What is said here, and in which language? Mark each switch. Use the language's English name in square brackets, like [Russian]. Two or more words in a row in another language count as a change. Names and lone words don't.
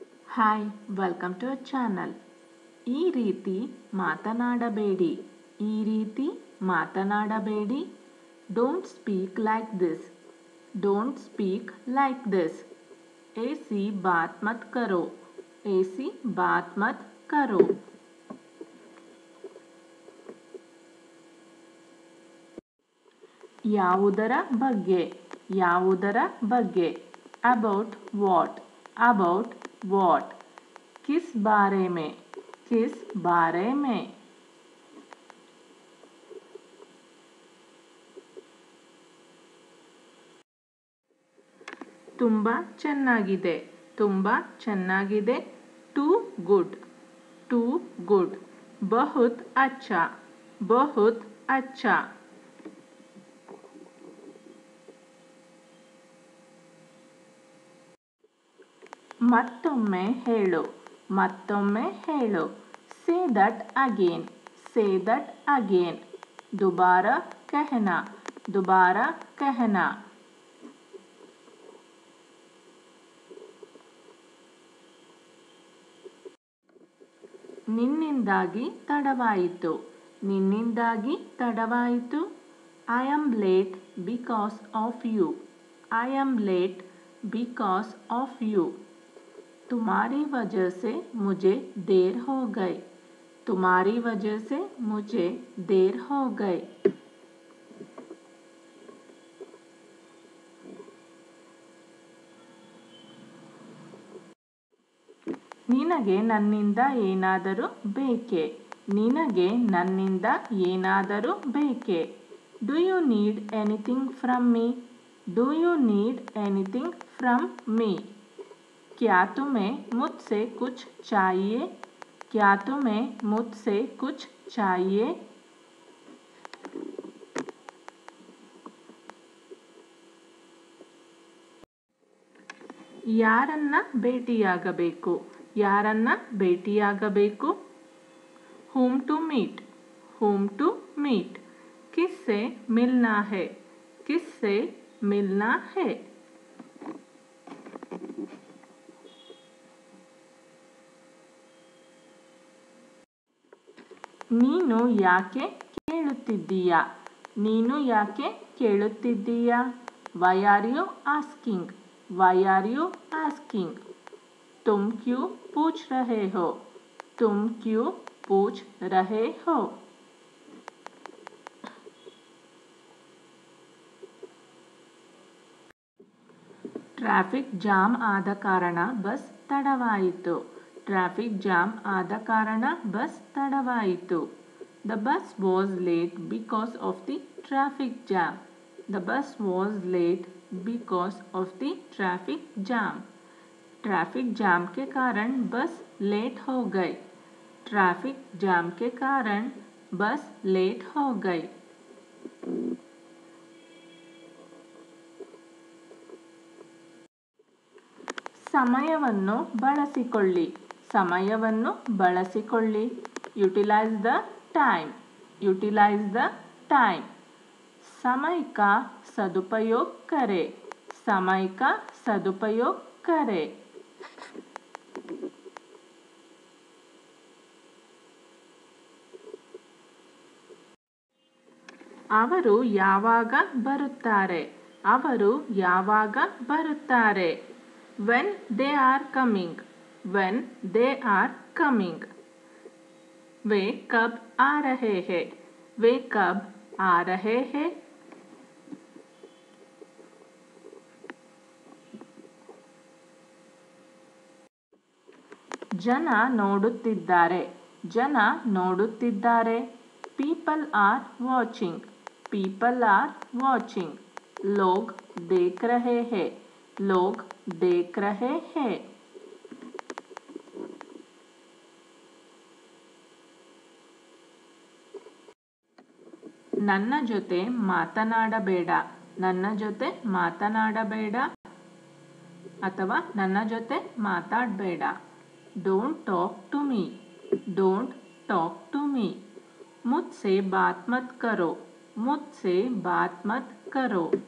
[English] Hi welcome to our channel. [Kannada] ಈ ರೀತಿ ಮಾತನಾಡಬೇಡಿ, ಈ ರೀತಿ ಮಾತನಾಡಬೇಡಿ. [English] Don't speak like this, Don't speak like this. [Hindi] ऐसी बात मत करो, ऐसी बात मत करो. [Kannada] ಯಾವುದರ ಬಗ್ಗೆ, ಯಾವುದರ ಬಗ್ಗೆ. [English] About what, about what. [Hindi] किस बारे में, किस बारे में. [Kannada] ತುಂಬಾ ಚೆನ್ನಾಗಿದೆ, ತುಂಬಾ ಚೆನ್ನಾಗಿದೆ. [English] Too good, too good. [Hindi] बहुत अच्छा, बहुत अच्छा. [Kannada] ಮತ್ತೊಮ್ಮೆ ಹೇಳು, ಮತ್ತೊಮ್ಮೆ ಹೇಳು. [English] Say that again, say that again. [Hindi] दोबारा कहना, दोबारा कहना. [Kannada] ನಿನ್ನಿಂದಾಗಿ ತಡವಾಯಿತು, ನಿನ್ನಿಂದಾಗಿ ತಡವಾಯಿತು. [English] I am late because of you, I am late because of you. [Hindi] तुम्हारी वजह से मुझे देर हो गई, तुम्हारी वजह से मुझे देर हो गई. [Kannada] ನಿನಗೆ ನನ್ನಿಂದ ಏನಾದರೂ ಬೇಕೆ, ನಿನಗೆ ನನ್ನಿಂದ ಏನಾದರೂ ಬೇಕೆ. [English] Do you need anything from me, do you need anything from me. [Hindi] क्या तुम्हें मुझसे कुछ चाहिए, क्या तुम्हें मुझसे कुछ चाहिए. [Kannada] ಯಾರನ್ನ ಭೇಟಿಯಾಗಬೇಕು, ಯಾರನ್ನ ಭೇಟಿಯಾಗಬೇಕು. [English] whom to meet, whom to meet. [Hindi] किससे मिलना है, किससे मिलना है. [Kannada] ನೀನು ಯಾಕೆ ಕೇಳುತ್ತಿದ್ದೀಯಾ, ನೀನು ಯಾಕೆ ಕೇಳುತ್ತಿದ್ದೀಯಾ. [English] Why are you asking, why are you asking. [Hindi] तुम क्यों पूछ रहे हो, तुम क्यों पूछ रहे हो. [English] traffic jam [Kannada] ಆದ ಕಾರಣ ಬಸ್ ತಡವಾಯಿತು, [English] traffic jam [Kannada] ಆದ ಕಾರಣ ಬಸ್ ತಡವಾಯಿತು. [English] The bus was late because of the traffic jam, the bus was late because of the traffic jam. traffic jam [Hindi] के कारण [English] bus late [Hindi] हो गई, [English] traffic jam [Hindi] के कारण [English] bus late [Hindi] हो गई. [Kannada] ಸಮಯವನ್ನು ಬಳಸಿಕೊಳ್ಳಿ, ಸಮಯವನ್ನು ಬಳಸಿಕೊಳ್ಳಿ. [English] Utilise the time, utilize the time. [Hindi] समय का सदुपयोग करें, समय का सदुपयोग करें. [Kannada] ಅವರು ಯಾವಾಗ ಬರುತ್ತಾರೆ, ಅವರು ಯಾವಾಗ ಬರುತ್ತಾರೆ. [English] when they are coming, when they are coming. [Hindi] वे कब आ रहे हैं, वे कब आ रहे हैं. [Kannada] ಜನ ನೋಡುತ್ತಿದ್ದಾರೆ, ಜನ ನೋಡುತ್ತಿದ್ದಾರೆ. [English] People are watching, people are watching. [Hindi] लोग देख रहे हैं, लोग देख रहे हैं. [Kannada] ನನ್ನ ಜೊತೆ ಮಾತನಾಡಬೇಡ, ನನ್ನ ಜೊತೆ ಮಾತನಾಡಬೇಡ ಅಥವಾ ನನ್ನ ಜೊತೆ ಮಾತಾಡಬೇಡ. [English] Don't talk to me, don't talk to me. [Hindi] मुझसे बात मत करो, मुझसे बात मत करो.